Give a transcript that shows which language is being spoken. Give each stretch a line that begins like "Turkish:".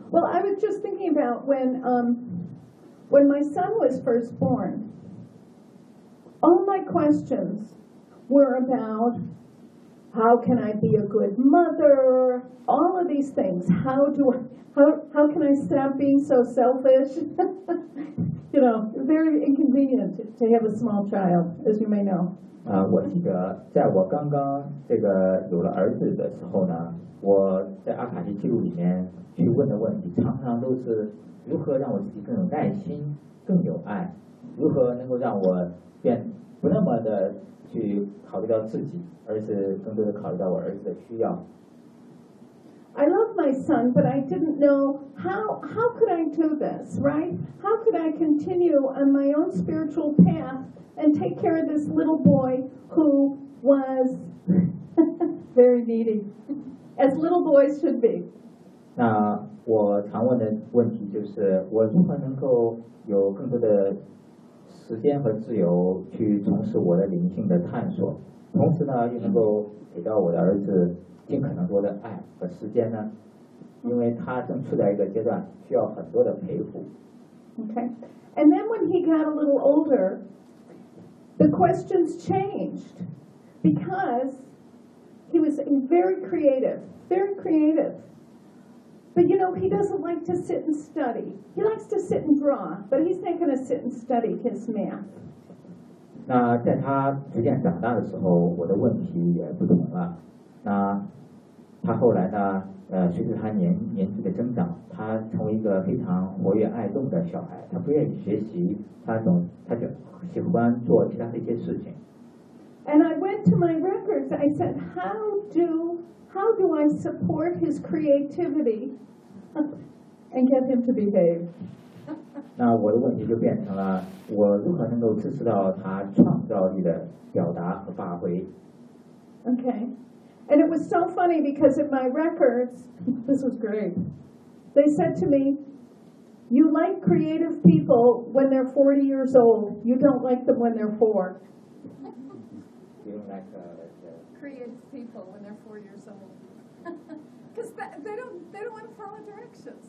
English: Well, I was just thinking about when my son was first born, all my questions were about how can I be a good mother? All of these things. How can I stop being so selfish? You know, very inconvenient to have a small child, as you may know.
Chinese: 我记得在我刚刚这个有了儿子的时候呢，我在阿卡西记录里面去问的问题，常常都是如何让我自己更有耐心、更有爱，如何能够让我变不那么的去考虑到自己，而是更多的考虑到我儿子的需要。
English: I love my son, but I didn't know how could I do this, right? How could I continue on my own spiritual path and take care of this little boy who was very needy, as little boys should be.
Chinese: 那我常问的问题就是，我如何能够有更多的时间和自由去从事我的灵性的探索，同时呢，又能够给到我的儿子。尽可能多的爱和时间呢，因为他正处在一个阶段，需要很多的陪护。
English: Okay, and then when he got a little older, the questions changed because he was very creative, very creative. But you know, he doesn't like to sit and study. He likes to sit and draw, but he's not going to sit and study his math.
Chinese: 那在他逐渐长大的时候，我的问题也不同了。那他后来呢？随着他年纪的增长，他成为一个非常活跃爱动的小孩。他不愿意学习，他就喜欢做其他的一些事情。
English: And I went to my records. I said, how do I support his creativity and get him to behave?
Chinese: 那我的问题就变成了，我如何能够支持到他创造力的表达和发挥
English: ？Okay. And it was so funny because in my records, this was great. They said to me, "You like creative people when they're 40 years old. You don't like them when they're 4." You don't like creative people when they're 4 years old, because they don't want to follow directions.